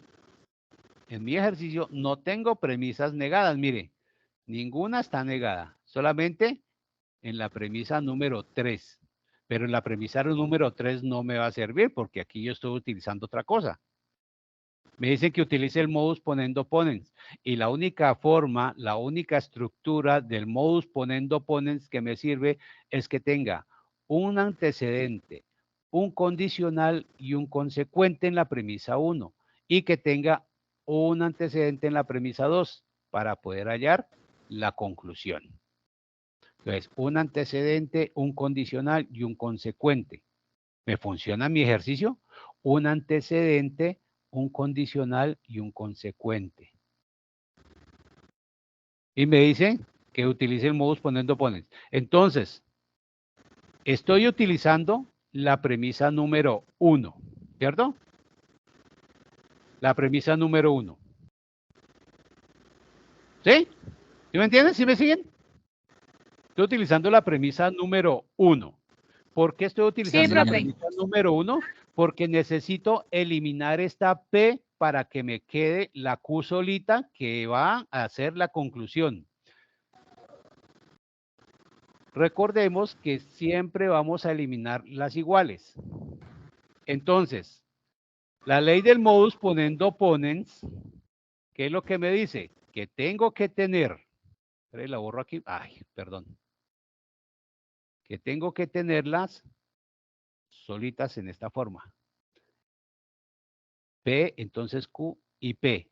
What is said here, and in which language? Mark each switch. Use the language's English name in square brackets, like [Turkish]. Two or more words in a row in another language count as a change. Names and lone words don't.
[Spanish] En mi ejercicio no tengo premisas negadas, mire, ninguna está negada, solamente en la premisa número 3. Pero en la premisa número 3 no me va a servir porque aquí yo estoy utilizando otra cosa. Me dicen que utilice el [Latin] modus ponendo ponens [Spanish] y la única forma, la única estructura del [Latin] modus ponendo ponens [Spanish] que me sirve es que tenga un antecedente, un condicional y un consecuente en la premisa 1 y que tenga un antecedente en la premisa 2 para poder hallar la conclusión. Entonces, un antecedente, un condicional y un consecuente. ¿Me funciona mi ejercicio? Un antecedente, un condicional y un consecuente. Y me dicen que utilice el [Latin] modus ponendo ponens. [Spanish] Entonces, estoy utilizando la premisa número 1, ¿cierto? La premisa número 1. ¿Sí? ¿Sí me entienden? ¿Sí me siguen? Estoy utilizando la premisa número 1. ¿Por qué estoy utilizando la premisa número 1? Porque necesito eliminar esta P para que me quede la Q solita que va a hacer la conclusión. Recordemos que siempre vamos a eliminar las iguales. Entonces, la ley del [Latin] modus ponendo ponens, [Spanish] ¿qué es lo que me dice? Que tengo que tener, la borro aquí, ay, perdón, que tengo que tenerlas solitas en esta forma. P, entonces Q y P.